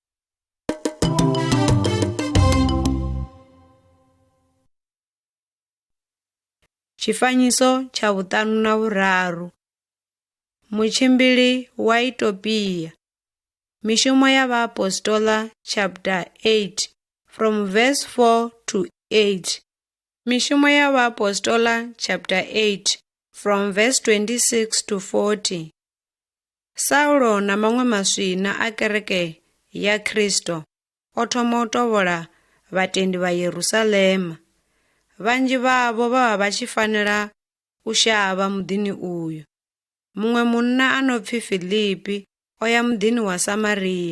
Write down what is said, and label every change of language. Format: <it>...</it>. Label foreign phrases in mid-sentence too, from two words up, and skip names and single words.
<ve>Tshifanyiso tsha vhuṱanu na vhuraru. Mutshimbili wa Itopia. Mishumo ya Vhaapostoli</ve> <en>chapter 8 from verse 4 to 8.</en> <ve>Mishumo ya Vhaapostoli</ve> <en>chapter 8 from verse 26 to 40.</en> <ve>Saulo na maṅwe maswina a kereke ya Kristo o thoma u tovhola vhatendi vha Yerusalema. Vhanzhi vhavho vha vha tshi fanela u shavha muḓini uyu. Muṅwe munna a no pfi Filipi o ya muḓini wa Samaria.</ve>